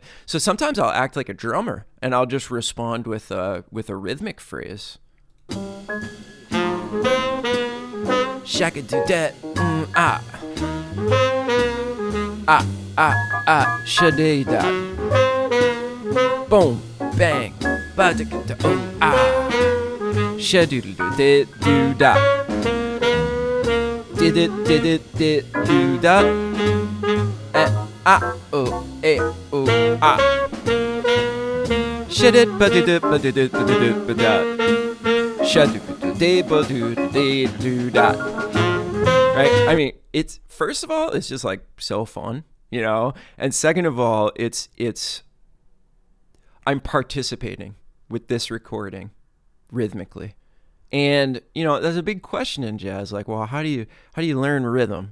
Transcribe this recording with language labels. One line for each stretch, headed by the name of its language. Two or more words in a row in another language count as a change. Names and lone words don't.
English: So sometimes I'll act like a drummer and I'll just respond with a rhythmic phrase. Shaka do that, shade that. Boom, bang, ba-da-ka-da, oh, ah. Sha-doodle-doo-did-doo-da. Did-it-did-it-did-doo-da. Oh, oh, ah. Sha-did-ba-did-it-ba-did-it-ba-did-it-ba-did-it-ba-da. Sha-doo-doo-dee-ba-doo-dee-doo-da. Right? I mean, it's, first of all, it's just like so fun, you know? And second of all, it's I'm participating with this recording rhythmically. And, you know, there's a big question in jazz, like, well, how do you learn rhythm?